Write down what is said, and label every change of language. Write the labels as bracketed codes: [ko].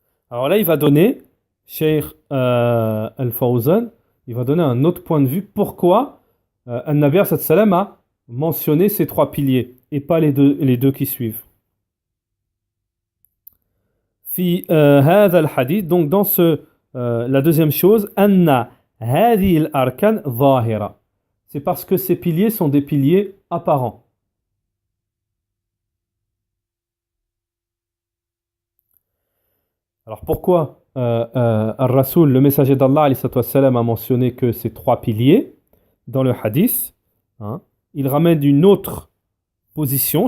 [fr] Alors là, il va donner, Cheikh Al-Fawzan, il va donner un autre point de vue. Pourquoi An-Nabi sallallahu alayhi wa sallam a mentionné ces trois piliers et pas les deux qui suivent. [ar] في هذا الحديث, [fr] donc dans la deuxième chose, [ar] أن هذه الأركان ظاهرة. [fr] C'est parce que ces piliers sont des piliers apparents. Alors pourquoi Al-Rasoul, le messager d'Allah alayhi salatu wassalam, a mentionné que ces trois piliers dans le hadith, il ramène une autre position.